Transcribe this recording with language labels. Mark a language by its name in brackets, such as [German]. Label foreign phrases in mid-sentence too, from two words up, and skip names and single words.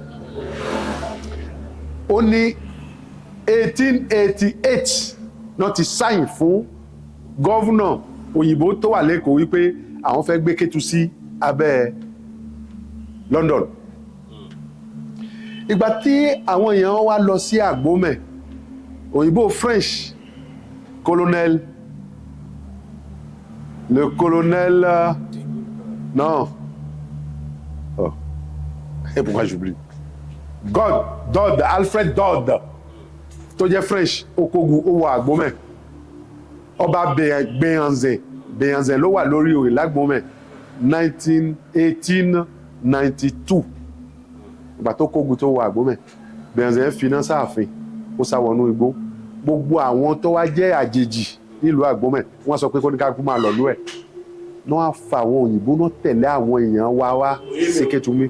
[Yoruba] ó ní 1888 náà ti sign fún gọ́vùnà òyìnbó tó wà lẹ́kọ̀ọ́ wípé àwọn fẹ́ gbé Kétu sí abẹ́ London ìgbà tí àwọn èèyàn wá lọ sí Agbomẹ̀ òyìnbó French [French] le colonel non oh et pourquoi j'oublie [Yoruba] Dodd Alfred Dodd tó jẹ́ French okogun ó wọ Agbomẹ̀ ọba Béhanzin ló wà lórí oyè l'Agbomẹ̀ 1892 ìgbà tó kógun tó wọ Agbomẹ̀ Béhanzin finance ààfin ó sá wọnú igbó gbogbo àwọn tó wá jẹ́ àjèjì nílùú Agbomẹ̀ wọ́n sọ pé kó ní ká kú máa lọ lú ẹ̀ náà á fa àwọn òyìnbó náà tẹ̀lé àwọn èèyàn wá sí Kétumi.